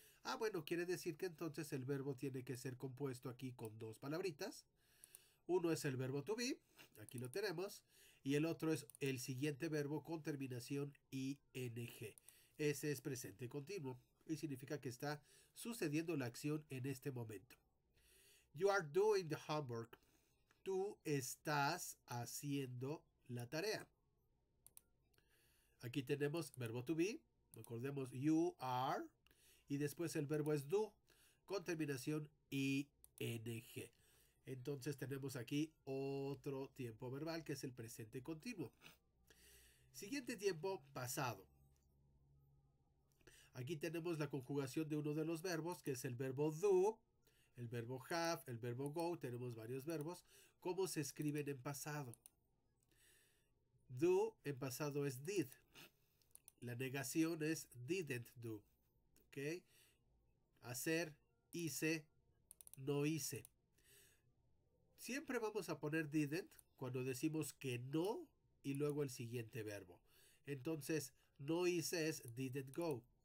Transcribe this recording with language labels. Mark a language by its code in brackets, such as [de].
[es] Ah, bueno, quiere decir que entonces el verbo tiene que ser compuesto aquí con dos palabritas. Uno es el verbo to be, aquí lo tenemos, y el otro es el siguiente verbo con terminación ing. Ese es presente continuo y significa que está sucediendo la acción en este momento. [en] You are doing the homework. [es] Tú estás haciendo la tarea. Aquí tenemos verbo to be, recordemos you are, y después el verbo es do, con terminación ing. Entonces tenemos aquí otro tiempo verbal que es el presente continuo. Siguiente tiempo pasado. Aquí tenemos la conjugación de uno de los verbos, que es el verbo do, el verbo have, el verbo go, tenemos varios verbos. ¿Cómo se escriben en pasado? Do en pasado es did. La negación es didn't do. ¿Ok? Hacer, hice, no hice. Siempre vamos a poner didn't cuando decimos que no y luego el siguiente verbo. Entonces, no hice es didn't go.